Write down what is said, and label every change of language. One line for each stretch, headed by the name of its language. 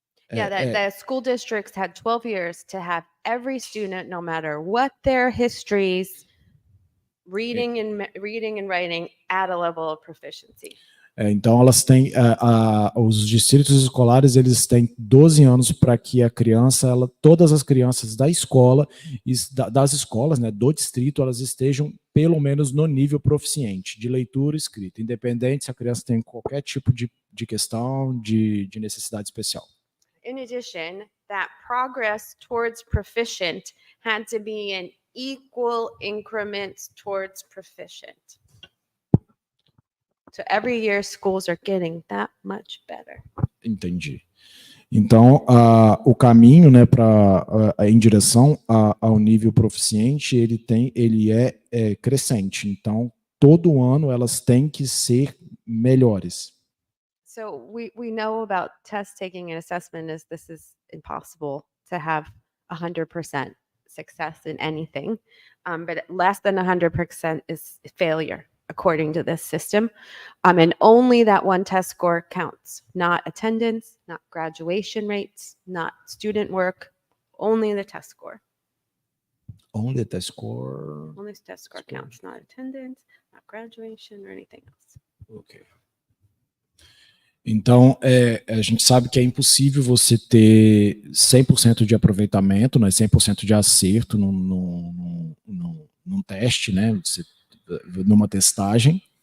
English: Yeah, the school districts had 12 years to have every student, no matter what their histories, reading and writing, at a level of proficiency.
Portuguese: Então, elas têm os distritos escolares, eles têm 12 anos para que a criança, todas as crianças da escola, das escolas, né, do distrito, elas estejam pelo menos no nível proficiente de leitura e escrita, independente se a criança tem qualquer tipo de questão de necessidade especial.
English: In addition, that progress towards proficient had to be in equal increments towards proficient. So every year schools are getting that much better.
Portuguese: Entendi. Então, o caminho, né, em direção ao nível proficiente, ele é crescente. Então, todo ano elas têm que ser melhores.
English: So we know about test taking and assessment as this is impossible to have 100% success in anything, but less than 100% is failure according to this system, and only that one test score counts, not attendance, not graduation rates, not student work, only the test score. Only the score. Only the test score counts, not attendance, not graduation or anything else. Ok.
Portuguese: Então, a gente sabe que é impossível você ter 100% de aproveitamento, né, 100% de acerto num teste, né, numa testagem.